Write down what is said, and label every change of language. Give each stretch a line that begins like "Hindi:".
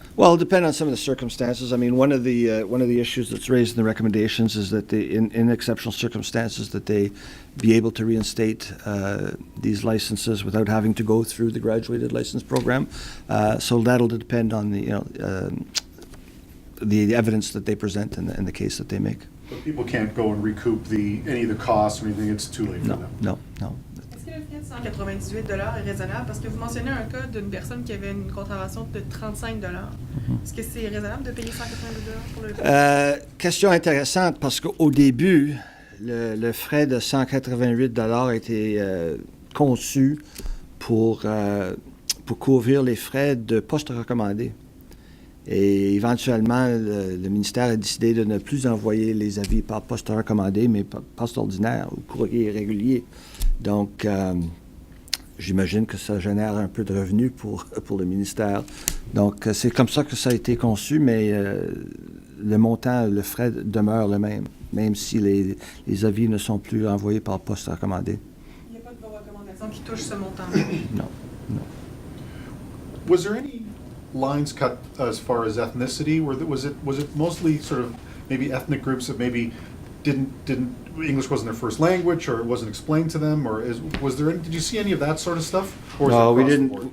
English: Well, it'll depend on some of the circumstances. I mean, one of the issues that's raised in the recommendations is that in exceptional circumstances, that they be able to reinstate these licenses without having to go through the graduated license program. So that'll depend on the evidence that they present in the case that they make. But people can't go and recoup any of the costs or anything. It's too late for them. No.
French: Est-ce que le frais de 198 $ est raisonnable? Parce que vous mentionnez un cas d'une personne qui avait une contravention de 35 $. Est-ce que c'est raisonnable de payer 198 $ pour le Question intéressante parce qu'au début, le frais de 188 $ a été conçu pour couvrir les frais de poste recommandé. Et éventuellement, le ministère a décidé de ne plus envoyer les avis par poste recommandé, mais par poste ordinaire ou courrier régulier. Donc, j'imagine que ça génère un peu de revenus pour le ministère. Donc, c'est comme ça que ça a été conçu, mais le montant, le frais demeure le même si les avis ne sont plus envoyés par poste recommandé. Il n'y a pas de recommandation qui touche ce montant. Non.
English: Was there any lines cut as far as ethnicity? Was it mostly sort of maybe ethnic groups that maybe didn't English wasn't their first language, or it wasn't explained to them, or did you see any of that sort of stuff? Or was No, it we across the didn't.